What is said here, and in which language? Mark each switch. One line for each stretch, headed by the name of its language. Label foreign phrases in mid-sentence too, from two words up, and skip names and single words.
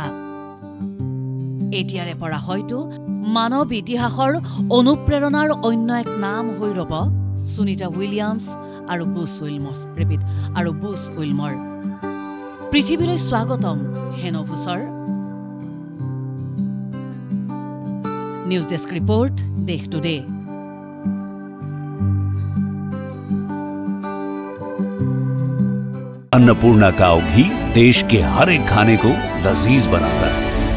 Assamese: এতিয়াৰে পৰা হয়তো মানৱ ইতিহাসৰ অনুপ্ৰেৰণাৰ অন্য এক নাম হৈ ৰব সুনিতা উইলিয়ামছ আৰু বুছ উইলমৰ। পৃথিৱীলৈ স্বাগতম হে নভোচৰ।
English: news desk report Desh Today.
Hindi: अन्नपूर्णा काव घी देश के हर एक खाने को लजीज बनाता है।